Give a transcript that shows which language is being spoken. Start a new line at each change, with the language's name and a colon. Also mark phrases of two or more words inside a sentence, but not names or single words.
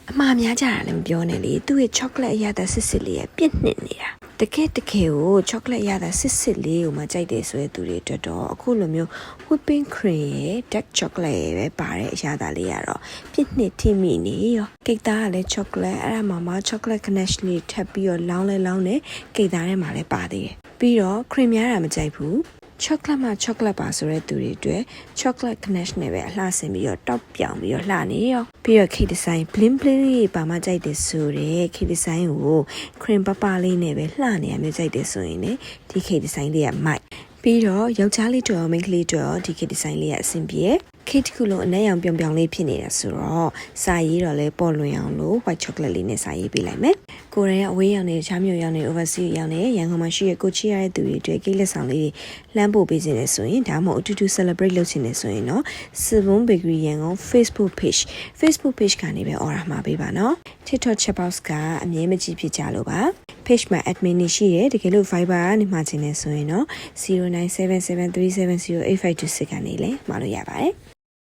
Burmese: အမှားများကြတာလည်းမပြောနဲ့လေသူ့ရဲ့ chocolate အရသာစစ်စစ်လေးရဲ့ပြည့်နှစ်နေတာတကယ်ကို chocolate ရတာစစ်စစ်လေးကိုမှကြိုက်တယ်ဆိုတဲ့သူတွေအတွက်တော့အခုလိုမျိုး
English: whipping cream
Burmese: ရဲ့
English: dark chocolate
Burmese: ရဲ့ပဲပါတဲ့အရသာလေးရတော့ပြည့်နှစ်ထိမိနေရောကိတ်သားကလည်း chocolate အဲ့ ဒါမှ
English: chocolate ganache
Burmese: လေးထပ်ပြီးတော့လောင်းနေကိတ်သားထဲမှာလည်းပါသေးတယ်ပြီးတော့ cream များတာမကြိုက်ဘူး chocolate ပါဆိုတဲ့သူတွေအတွက်
English: chocolate ganache
Burmese: နဲ့ပဲအလှဆင်ပြီးတော့တောက်ပြောင်ပြီးတော့လှနေရောပြီးတော့ cake
English: design bling bling
Burmese: လေးပါမှကြိုက်တယ်ဆိုတဲ့
English: cake design
Burmese: ကို cream ပပလေးနဲ့ပဲလှနေရမျိုးကြိုက်တယ်ဆိုရင်လေဒီ
English: cake design
Burmese: လေးကမိုက်ပြီးတော့ယောက်ျား လေးတို့မိန်းကလေးတို့ဒီ
English: cake design
Burmese: လေးကအဆင်ပြေcake တစ်ခုလုံးအနက်ရောင်ပြောင်လေးဖြစ်နေတာဆိုတော့စာရေးတော့လဲပေါ် လွင်အောင်လို့
English: white chocolate
Burmese: လေးနဲ့စာရေးပေးလိုက်မယ်ကိုရီးယားအဝေးရောင်နေချားမြို့ရောင်နေ overseas ရောင်နေရန်ကုန်မှာရှိတဲ့ကိုချီရတဲ့သူတွေအတွက် cake လက်ဆောင်လေးလှမ်းပို့ပေးခြင်းလဲဆိုရင်ဒါမှမဟုတ်အတူတူ celebrate လုပ်ခြင်းလဲဆိုရင်တော့ Sibon Bakery ရန်ကုန် Facebook page ကနေပဲ order မှာပေးပါနော် TikTok
English: chat box
Burmese: ကအမြဲမကြည့်ဖြစ်ကြလို့ပါ page မှာ admin နေရှိတယ်တကယ်လို့ Viber ကနေမှာခြင်းလဲဆိုရင်တော့ 0977370856 ကနေလဲမှာလို့ရပါတယ်